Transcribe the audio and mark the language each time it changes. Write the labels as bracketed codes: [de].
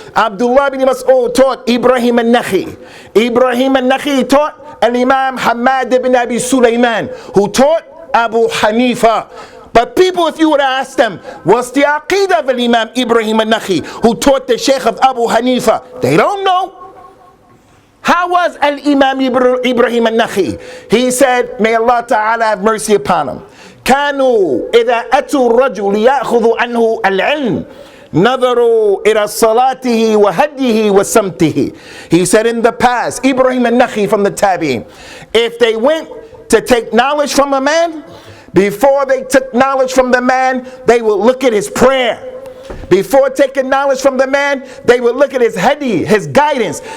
[en] Abdullah bin Mas'ud taught Ibrahim al-Nakhi'i. Ibrahim al-Nakhi'i taught al-Imam Hamad ibn Abi Sulaiman, who taught Abu Hanifa. But people, if you would ask them, what's the aqidah of Imam Ibrahim al-Nakhi'i, who taught the Sheikh of Abu Hanifa? They don't know. How was Al-Imam Ibrahim al-Nakhi'i? He said, may Allah Ta'ala have mercy upon him. [ar] كانوا إذا أتوا الرجل ليأخذوا عنه العلم نظروا إلى صلاته وهديه وسمته. [en] He said in the past, Ibrahim al-Nakhi'i from the Tabi'in, if they went to take knowledge from a man, before they took knowledge from the man, they would look at his prayer. Before taking knowledge from the man, they would look at his hadi, his guidance.